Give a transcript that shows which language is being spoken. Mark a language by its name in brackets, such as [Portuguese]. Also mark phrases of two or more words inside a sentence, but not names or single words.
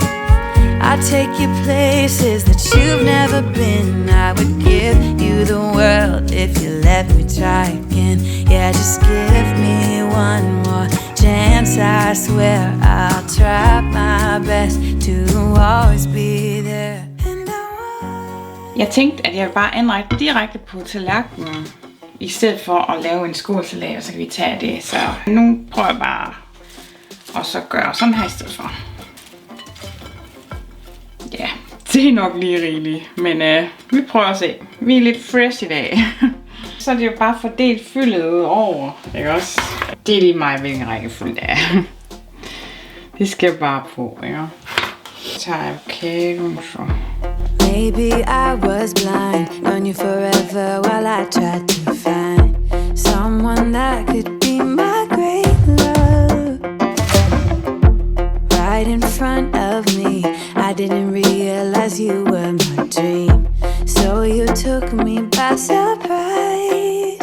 [English] I take you places that you've never been. I would give you the world if you let me try again. Yeah, just give me one more chance. I swear I'll try my best to always be there. [Danish] Jeg tænkte, at jeg vil bare anrette direkte på tallerkenen, i stedet for at lave en skålsalat, og så kan vi tage det. Så nu prøver jeg bare at så gøre sådan her i stedet for. Ja, det er nok lige rigeligt, men vi prøver at se. Vi er lidt fresh i dag. Så er det jo bare fordelt fyldet ud over, ikke også? Det er lige mig, hvilken rækkefølge det er. Det skal jeg bare på, ikke? Så tager jeg Cajun, så. [English] Maybe I was blind, known you forever while I tried to find someone that could be my great love. Right in front of me, I didn't realize you were my dream, so you took me by surprise.